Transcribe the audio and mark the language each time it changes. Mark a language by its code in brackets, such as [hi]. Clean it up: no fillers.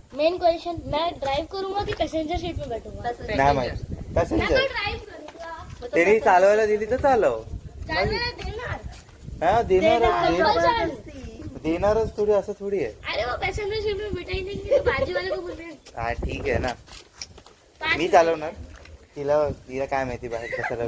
[hi] Main question, मैं drive करूंगा कि पैसेंजर सीट में बैठूंगा? [mr] नाही माहिती. पॅसेंजर [hi] ड्राइव करूंगा. [mr] त्यांनी चालवायला दिली तर चालव. चालवायला देणार. हा कंपल्सरी. देणारच थोडी, असं थोडी आहे. [hi] अरे वो पैसेंजर सीट में बिठाई देंगे तो बाजू वाले को बोल रहे हैं. [mr] हा ठीक आहे ना, मी चालवणार. तिला काय माहिती बाहेर कसं